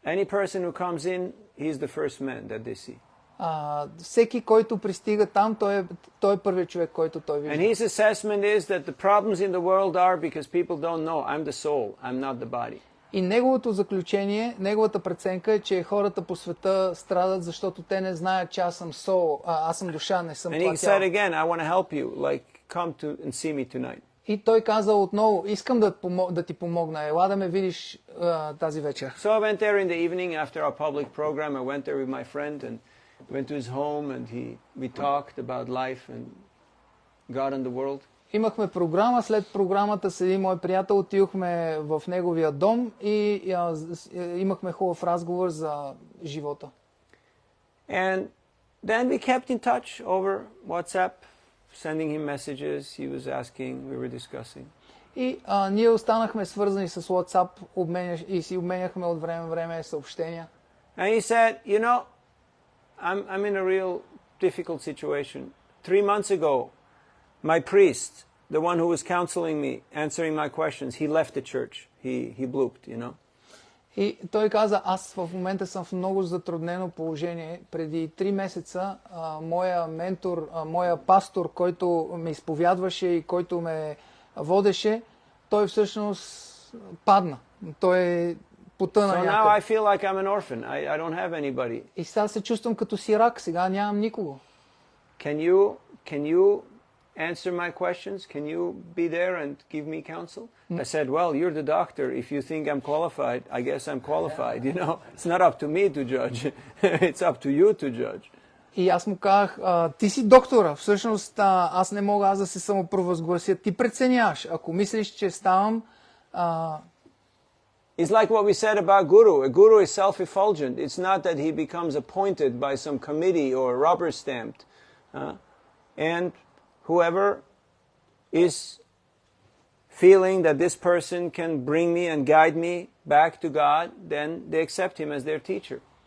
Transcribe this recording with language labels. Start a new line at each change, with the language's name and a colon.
English: Any person who comes in, he is the first man that they see.
Bulgarian: Всеки, който пристига там, той е първият човек, който той вижда.
English: And his assessment is that the problems in the world are because people don't know I'm the soul, I'm not the body.
Bulgarian: И неговото заключение, неговата преценка е, че хората по света страдат, защото те не знаят, че аз съм сол, аз съм душа, не съм това тяло.
English: And he said again, I want to help you, like come to and see me tonight.
Bulgarian: И той каза отново, искам да ти помогна, ела да ме видиш тази вечер.
English: So I went there in the evening after our public program. I went there with my friend and went to his home and we talked about life and God and the world.
Bulgarian: Имахме програма, след програмата седи мой приятел, отидохме в неговия дом и имахме хубав разговор за живота.
English: And then we kept in touch over WhatsApp, sending him messages, he was asking, we were discussing.
Bulgarian: И ние останахме свързани с WhatsApp и си обменяхме от време на време съобщения.
English: And he said, you know, I'm in a real difficult situation. 3 months ago, my priest, the one who was counseling me, answering my questions, he left the church. He blooped, you know.
Bulgarian: И той каза, аз в момента съм в много затруднено положение. Преди 3 месеца моя ментор, моя пастор, който ме изповядваше и който ме водеше, той всъщност падна. Той потъна някъде.
English: So now I feel like I'm an orphan. I don't have anybody.
Bulgarian: И сега се чувствам като сирак, сега нямам никого.
English: Can you answer my questions? Can you be there and give me counsel? I said, well, you're the doctor. If you think I'm qualified, I guess I'm qualified, you know. It's not up to me to judge. It's up to you to judge.
Bulgarian: И аз му казах, ти си доктора. Всъщност аз не мога да се самопровъзглася. Ти преценяваш. Ако мислиш, че ставам...
English: It's like what we said about guru. A guru is self-effulgent. It's not that he becomes appointed by some committee or rubber stamped. And whoever is feeling that this person can bring me and guide me back to God, then they accept him as their teacher.